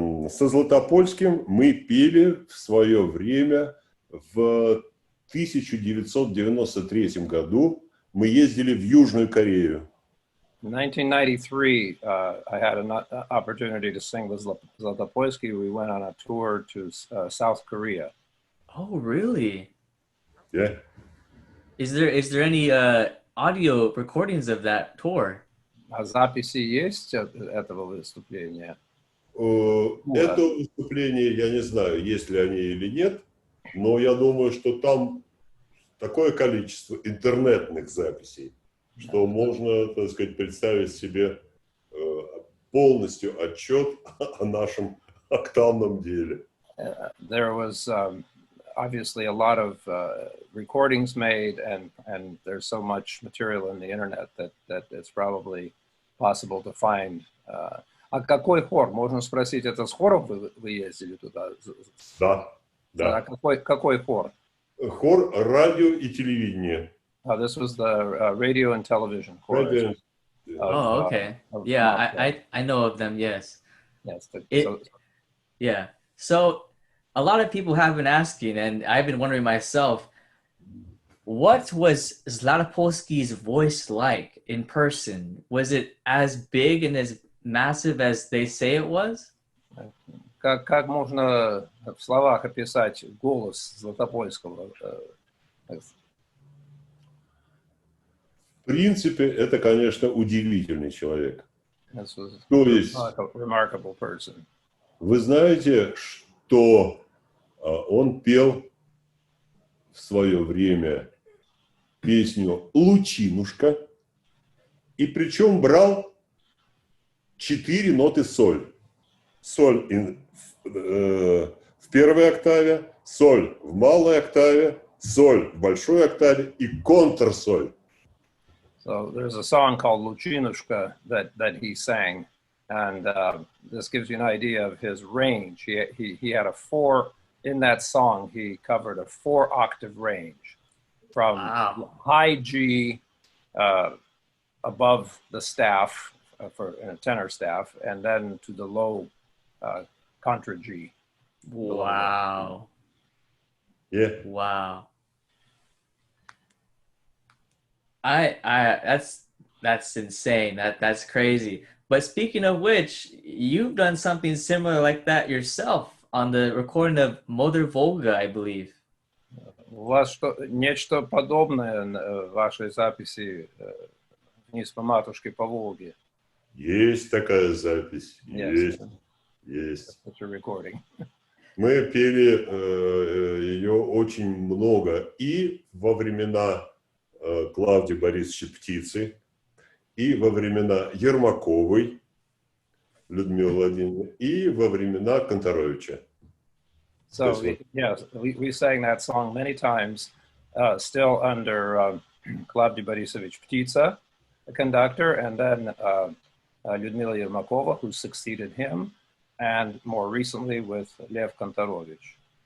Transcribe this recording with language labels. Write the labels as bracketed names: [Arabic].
[Russian] Со Златопольским мы пели в свое время в 1993 году. Мы ездили в Южную Корею. [English] In 1993, I had an opportunity to sing with Zlatapulski. We went on a tour to South Korea. Oh, really? Yeah. Is there any audio recordings of that tour? [Russian] А записи есть этого выступления? Это выступление, я не знаю, есть ли они или нет, но я думаю, что там такое количество интернетных записей, что можно, так сказать, представить себе полностью отчет о нашем октавном деле. [English] There was obviously a lot of recordings made, and there's so much material in the internet that it's probably possible to find. [Russian] А какой хор? Можно спросить, это с хором вы ездили туда? Да, да. А какой хор? Хор радио и телевидение. [English] This was the radio and television chorus. Oh, okay. Yeah, I know of them, yes. Yes. It Yeah. So a lot of people have been asking, and I've been wondering myself, what was Zlatapulski's voice like in person? Was it as big and as massive as they say it was? [Russian] Как можно в словах описать голос Златопольского? В принципе, это, конечно, удивительный человек. [English] This was [Russian] То есть, [English] a remarkable person. [Russian] вы знаете, что он пел в свое время песню «Лучинушка», и причем брал 4 ноты соль. Соль в первой октаве, соль в малой октаве, соль в большой октаве и контрсоль. [English] So there's a song called Luchinushka that he sang, and this gives you an idea of his range. He had in that song, he covered a 4-octave range from high G above the staff for a tenor staff, and then to the low contra G. Wow. Yeah. Wow. That's insane. That's crazy. But speaking of which, you've done something similar like that yourself on the recording of Mother Volga, I believe. [Russian] У вас нечто подобное в вашей записи «Вниз по матушке по Волге»? Есть такая запись. [English] Yes. [Russian] Есть. [English] That's your recording. [Russian] Мы пели ее очень много и во времена Клавдии Борисовича Птицы, и во времена Ермаковой Людмилы Владимировны, и во времена Конторовича. [English] So yes, we sang that song many times, still under Klavdiy Borisovich Ptitsa, the conductor, and then Lyudmila Yermakova, who succeeded him, and more recently with Lev Kontorovich.